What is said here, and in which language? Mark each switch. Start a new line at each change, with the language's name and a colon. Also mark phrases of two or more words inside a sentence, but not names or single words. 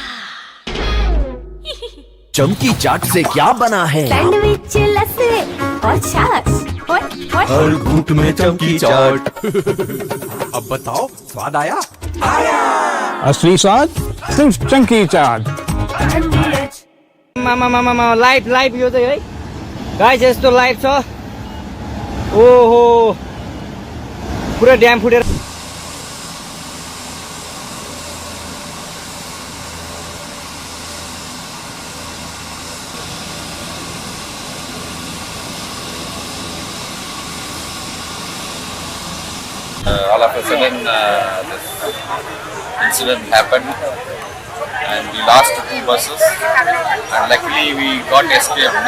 Hindi: चमकी चाट से क्या बना है? सैंडविच लस्सी और छाछ और हर घूंट में चमकी चाट। अब बताओ स्वाद आया? असली स्वाद सिर्फ चंकी चाट।
Nepali: मामा लाइभ यो चाहिँ है गाइस यस्तो लाइभ छ। ओहो पुरा ड्याम फुटेर
English: all of a sudden this incident happened and we lost 2 buses and luckily we got escaped.